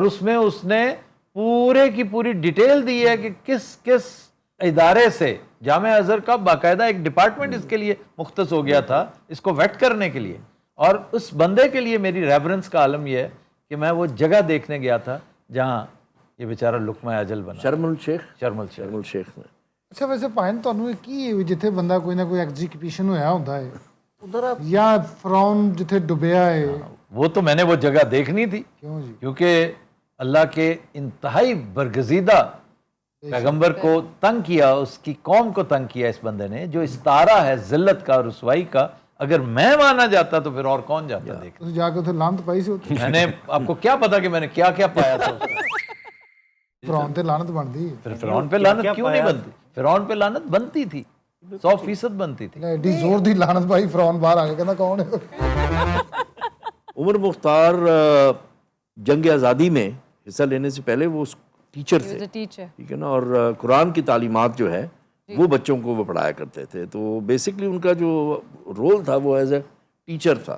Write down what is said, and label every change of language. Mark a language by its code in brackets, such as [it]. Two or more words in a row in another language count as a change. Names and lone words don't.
[ur] اور اس میں اس نے پورے کی پوری ڈیٹیل دی ہے کہ کس کس ادارے سے جامعہ ازہر کا باقاعدہ ایک ڈپارٹمنٹ اس کے لیے مختص ہو گیا تھا اس کو ویٹ کرنے کے لیے، اور اس بندے کے لیے میری ریفرنس کا عالم یہ ہے کہ میں وہ جگہ دیکھنے گیا تھا جہاں یہ بیچارہ لقمہ اجل بنا، شرم الشیخ میں۔ [pa] ਅੱਛਾ ਵੈਸੇ ਭਾਈ ਤੁਹਾਨੂੰ ਇਹ ਕੀ ਹੈ ਵੀ ਜਿੱਥੇ ਬੰਦਾ ਕੋਈ ਨਾ ਕੋਈ ਐਗਜ਼ੀਕਿਊਸ਼ਨ ਹੋਇਆ ਹੁੰਦਾ ਹੈ ਉਧਰ ਜਾਂ ਫਰੌਨ ਜਿੱਥੇ ਡੁੱਬਿਆ ਹੈ [ur] وہ تو میں نے وہ جگہ دیکھنی تھی [pa] ਕਿਉਂ ਜੀ [ur] کیونکہ اللہ کے انتہائی برگزیدہ پیغمبر کو تنگ کیا، اس کی قوم کو تنگ کیا اس بندے نے، جو استارہ ہے ذلت کا اور رسوائی کا، اگر میں مانا جاتا تو پھر اور کون جاتا دیکھ۔ [pa] ਤੁਸੀਂ ਜਾ ਕੇ ਉੱਥੇ ਲਾਂਤ ਪਾਈ ਸੀ ਉੱਥੇ [ur] میں نے آپ کو کیا پتا کہ میں نے کیا کیا پایا تھا اس میں؟ [pa] ਫਰੌਨ ਤੇ ਲਾਨਤ ਬਣਦੀ ਹੈ [ur] پھر فرعون پہ لعنت کیوں نہیں بنتی؟ فرعون پہ لعنت بنتی تھی، 100% بنتی تھی۔ [pa] ਲੈ ਐਡੀ ਜ਼ੋਰ ਦੀ ਲਾਨਤ ਪਾਈ ਫਰੌਨ ਬਾਹਰ ਆ ਕੇ ਕਹਿੰਦਾ [ur] کون ہے عمر مختار جنگ آزادی میں حصہ لینے سے پہلے وہ ٹیچر تھے، ٹیچر ٹھیک ہے نا، اور قرآن کی تعلیمات جو ہے وہ بچوں کو وہ پڑھایا کرتے تھے، تو بیسکلی ان کا جو رول تھا وہ [en] as a teacher [ur] تھا،